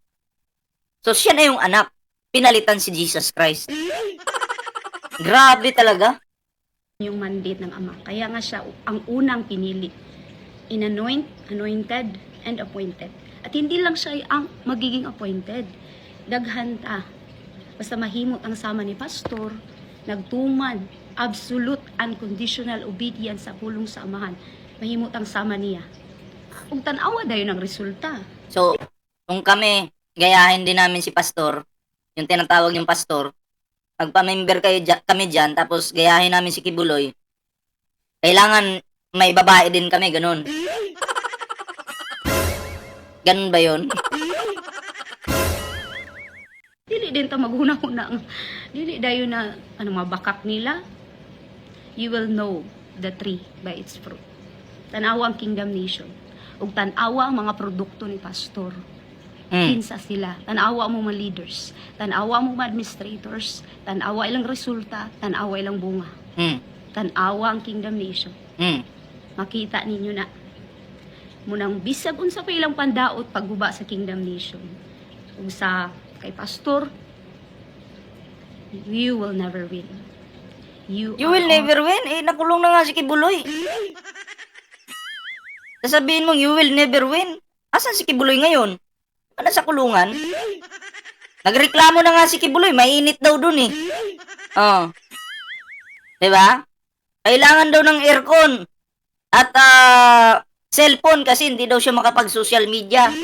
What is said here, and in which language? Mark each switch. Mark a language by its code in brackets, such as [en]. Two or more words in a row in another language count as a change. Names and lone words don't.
[tl] So, siya na yung anak. Pinalitan si Jesus Christ. Grabe talaga. yung mandate ng Ama. Kaya nga siya ang unang pinili. [en] Anointed, and appointed. [tl] At hindi lang siya ang magiging appointed. [ceb] Daghan ta. Basta mahimot ang sama ni pastor, nagtuman, [en] absolute unconditional obedience [ceb] sa pulong sa Amahan. Mahimot ang sama niya. Kung tanawa dayon ang resulta. [tl] So, kung kami, gayahin din namin si pastor, yung tinatawag yung pastor, magpa-member kami dyan, tapos gayahin namin si Kibuloy, kailangan may babae din kami, ganun. Ganun ba yun? [ceb] Dili din ta maghuna-huna. Dili dayon na mabakak nila. [en] You will know the tree by its fruit. [ceb] Tanawa ang Kingdom Nation. Ug tanawa ang mga produkto ni pastor. Kinsa sila. Tanawa mo mga leaders. Tanawa mo mga administrators. Tanawa ilang resulta. Tanawa ilang bunga. Tanawa ang Kingdom Nation. Makita ninyo na. Munang bisag unsa pa ilang pandaot pagguba sa Kingdom Nation. Ug sa kay pastor, [en] you will never win. You will never win. [tl] Eh, nakulong na nga si Kibuloy. Sasabihin mong [en] you will never win. [tl] Asan si Kibuloy ngayon? Ano sa kulungan? Nagreklamo na nga si Kibuloy. Mainit daw dun eh. Oh. Diba? Kailangan daw ng aircon. At cellphone kasi hindi daw siya makapag- [en] social media.